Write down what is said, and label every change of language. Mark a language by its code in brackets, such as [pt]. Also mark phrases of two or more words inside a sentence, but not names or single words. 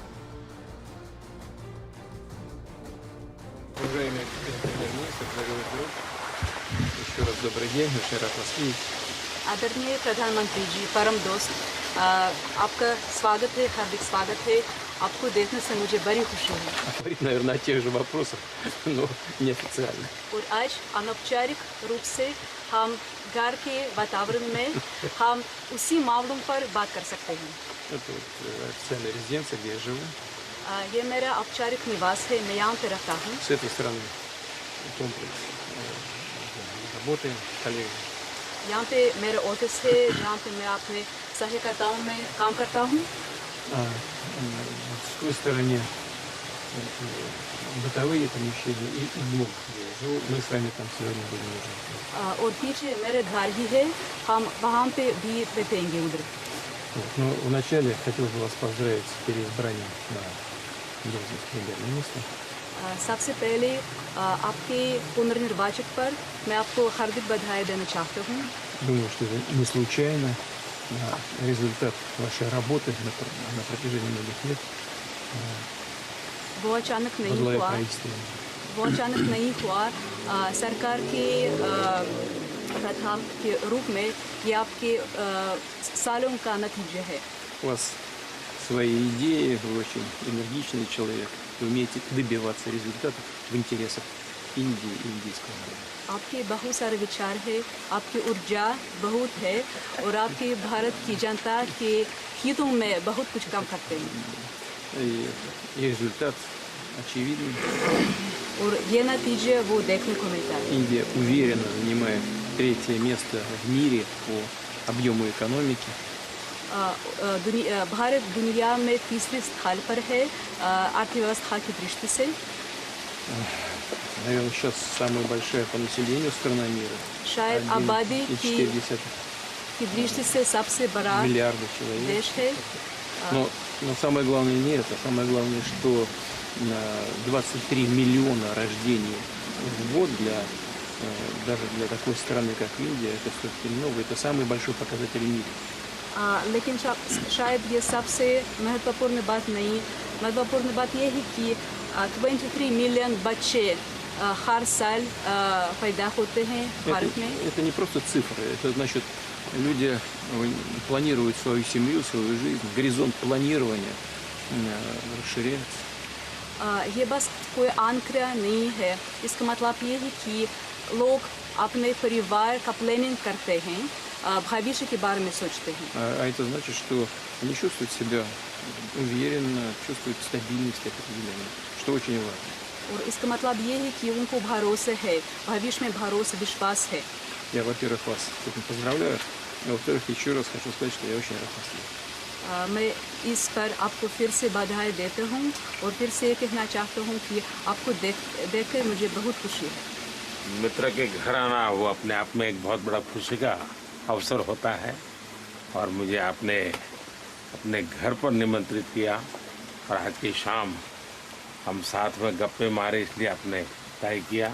[hi] आदरणीय प्रधानमंत्री जी, परम दोस्त, आपका स्वागत है, हार्दिक स्वागत है। आपको देखने से मुझे बड़ी खुशी है। [ru] Говорить, наверное, о тех же вопросах, но неофициально. [hi] और आज अनौपचारिक रूप से हम घर के वातावरण में हम उसी मामलों पर बात कर सकते हैं। [ru] Это вот официальная резиденция, где я живу. [hi] ये मेरा औपचारिक निवास है, मैं यहाँ पे रहता हूँ। [ru] С этой стороны комплекс. Работаем, коллеги. [hi] यहाँ पे मेरा ऑफिस है, जहाँ पे मैं अपने सहायकर्ताओं में काम करता हूँ। [ru] В той стороне бытовые помещения и блок, где я живу. Мы с вами там сегодня будем уже. [hi] और пीछे मेरे घर ही है, हम वहाँ पे भी बैठेंगे उधर। [ru] Вот. Но вначале хотел бы вас поздравить с переизбранием на должность премьер-министра. [hi] सबसे पहले आपके पुनर्निर्वाचन पर मैं आपको हार्दिक बधाई देना चाहता हूँ। [ru] Думаю, что это не случайно. Результат вашей работы на протяжении многих лет. [hi] वो अचानक नहीं [ru] Возглавив [hi] हुआ, [ru] правительство. [hi] वो अचानक नहीं हुआ। सरकार के प्रथा के रूप में ये आपके सालों का नतीजा है। [ru] У вас свои идеи, вы очень энергичный человек, вы умеете добиваться результатов в интересах Индии и индийского народа. [hi] आपके बहुत सारे विचार है, आपकी ऊर्जा बहुत है और आपके भारत की जनता के हितों में बहुत कुछ काम करते हैं। [ru] И результат очевидный. [hi] और ये नतीजे वो देखने को मिलता है। [ru] Индия уверенно занимает третье место в мире по объему экономики. [hi] भारत दुनिया में तीसरे स्थान पर है अर्थव्यवस्था की दृष्टि से। [ru] Наверное, сейчас самая большая по населению страна мира. [hi] शायद आबादी की [ru] 1,4 [hi] दृष्टि से सबसे बड़ा [ru] миллиарда человек. [hi] देश है। [ru] Но самое главное не это. Самое главное, что 23 миллиона рождений в год даже для такой страны, как Индия, это все-таки много. Это самый большой показатель в мире. [hi] लेकिन शायद ये सबसे महत्वपूर्ण बात नहीं। महत्वपूर्ण बात ये है कि 23 मिलियन बच्चे हर साल पैदा होते हैं भारत में। [ru] Это не просто цифры. Это значит, люди планируют свою семью, свою жизнь. Горизонт планирования расширяется. [hi] ये बस कोई आंकड़ा नहीं है। इसका मतलब ये है कि लोग अपने परिवार का प्लानिंग करते हैं, भविष्य के बारे में सोचते हैं। [ru] А это значит, что они чувствуют себя уверенно, чувствуют стабильность определенную, что очень важно. [hi] और इसका मतलब ये है कि उनको भरोसा है, भविष्य में भरोसा, विश्वास है। [ru] Я, во-первых, вас с этим поздравляю, а во-вторых, еще раз хочу сказать, что я очень рад вас видеть. [hi] मैं इस पर आपको फिर से बधाई देता हूँ और फिर से कहना चाहता हूँ कि आपको देखकर मुझे बहुत खुशी है। मित्र के घर आना वो अपने आप में एक बहुत बड़ा खुशी का अवसर होता है और मुझे आपने अपने घर पर निमंत्रित किया और आज की शाम हम साथ में गप्पे मारे, इसलिए आपने तय किया।